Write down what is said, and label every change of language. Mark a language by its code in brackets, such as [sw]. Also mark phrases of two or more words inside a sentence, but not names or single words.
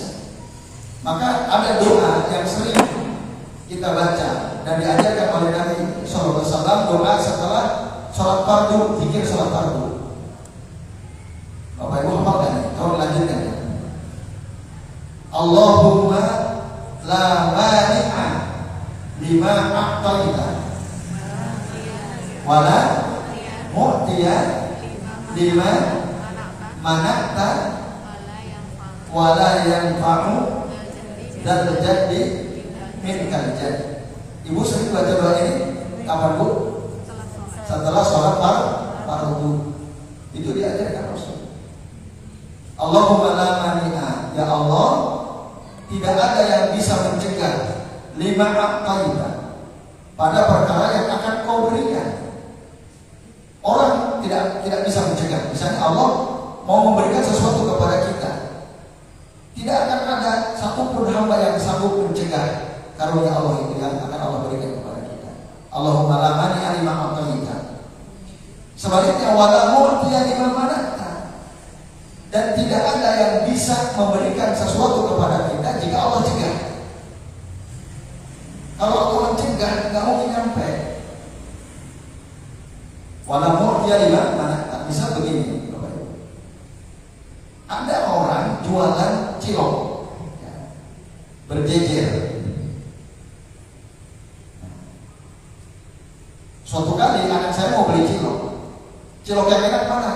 [id] Maka ada doa yang sering kita baca dan diajarkan oleh Nabi [ar] صلى الله عليه وسلم, [id] doa setelah sholat fardu, zikir sholat fardu. Bapak ibu hafalkan, tolong lanjutkan. [ar] اللهم لا مانع لما أعطيت ولا معطي لما منعت ولا ينفع [id] dan terjadi [ar] منك الجد. [id] Ibu sering baca doa ini kapan Bu? Setelah sholat fardu. Itu diajarkan Rasul. [ar] اللهم لا مانع، يا الله, [id] tidak ada yang bisa mencegah [ar] لما أعطيت, [id] pada perkara yang akan kau berikan. Orang tidak bisa mencegah. Misalnya Allah mau memberikan sesuatu kepada kita, Tidak akan ada satupun hamba yang sanggup mencegah karunia Allah itu yang akan Allah berikan kepada kita. [ar] اللهم لا مانع لما أعطيت. Sebaliknya ولا معطي لما منعت. [id] Dan tidak ada yang bisa memberikan sesuatu kepada kita jika Allah cegah. Kalau Allah mencegah, nggak mungkin nyampe. [ar] ولا معطي لما منعت. [id] Bisa begini, Bapak Ibu. Ada orang jualan cilok, berjejer. Suatu kali anak saya mau beli cilok yang enak mana?